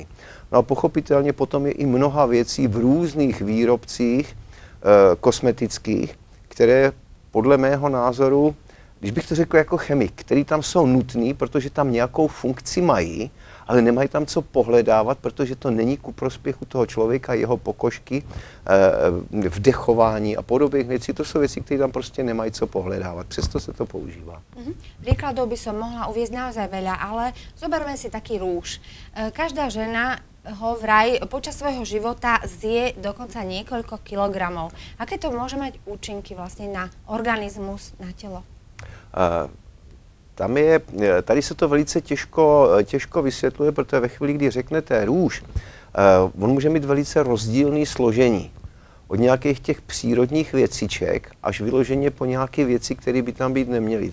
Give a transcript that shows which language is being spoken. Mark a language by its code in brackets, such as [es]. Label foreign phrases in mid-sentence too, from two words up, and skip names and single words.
[cs] No a pochopitelně potom je i mnoha věcí v různých výrobcích kosmetických, které podle mého názoru, když bych to řekl jako chemik, který tam jsou nutný, protože tam nějakou funkci mají, ale nemají tam co pohledávat, protože to není ku prospěchu toho člověka, jeho pokožky, vdechování a podobných věcí. To jsou věci, které tam prostě nemají co pohledávat. Přesto se to používá. [sk] Príkladov by som mohla uviesť naozaj veľa, ale zoberme si taký rúž. Každá žena ho vraj počas svojho života zje dokonca niekoľko kilogramov. Aké to môže mať účinky vlastne na organizmus, na telo? [cs] Tady se to velice těžko vysvětluje, protože ve chvíli, kdy řeknete růž, on může mít velice rozdílný složení. Od nějakých těch přírodních věciček až vyloženě po nějaké věci, které by tam být neměly.